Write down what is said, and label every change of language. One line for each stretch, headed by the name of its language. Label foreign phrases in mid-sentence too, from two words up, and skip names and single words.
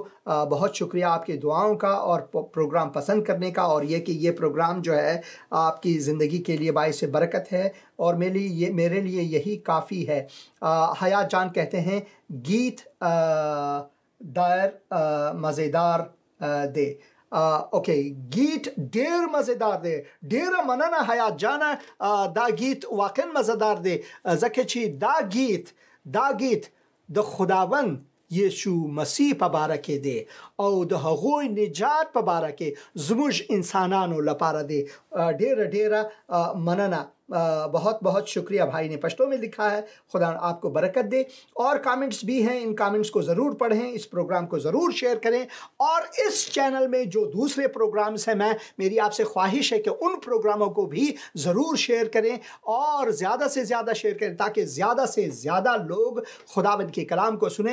Urdu: بہت شکریہ آپ کی دعاؤں کا اور پروگرام پسند کرنے کا، اور یہ کہ یہ پروگرام جو ہے آپ کی زندگی کے لیے باعث برکت ہے، اور میرے لیے یہی کافی ہے۔ حیات جان کہتے ہیں
Pashto: گیت دائر مزیدار دے۔ اوکے، گیت ډیر مزیدار دی، ډیره مننه حیات جانه، دا گیت واقعا مزیدار دی، ځکه چې دا گیت د خداوند یشوع مسیح په باره کې دی او د هغوی نجات په باره کې زموږ انسانانو لپاره دی۔ ډیره مننه،
Urdu: بہت بہت شکریہ۔ بھائی نے پشتو میں لکھا ہے، خدا آپ کو برکت دے۔ اور کامنٹس بھی ہیں، ان کامنٹس کو ضرور پڑھیں، اس پروگرام کو ضرور شیئر کریں، اور اس چینل میں جو دوسرے پروگرامز ہیں میری آپ سے خواہش ہے کہ ان پروگراموں کو بھی ضرور شیئر کریں، اور زیادہ سے زیادہ شیئر کریں تاکہ زیادہ سے زیادہ لوگ خداوند کے کلام کو سنیں۔